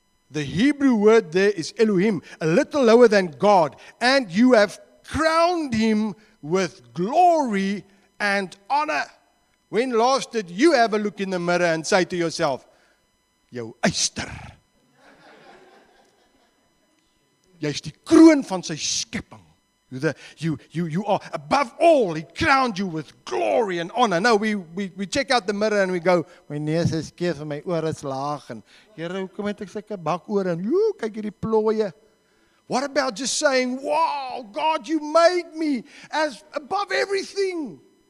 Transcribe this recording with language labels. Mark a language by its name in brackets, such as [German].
[English] The Hebrew word there is Elohim, a little lower than God. And you have crowned him with glory and honor. When last did you have a look in the mirror and say to yourself, [Afrikaans] jou eyster. Jy is die kroon van sy skepping. [English] You are above all. He crowned you with glory and honor. No, we check out the mirror and we go, [Afrikaans] my neus is skeef en my oor is laag. En Here, hoekom het ek sulke bakoor en kyk hierdie plooie. [English] What about just saying, wow, God, you made me as above everything.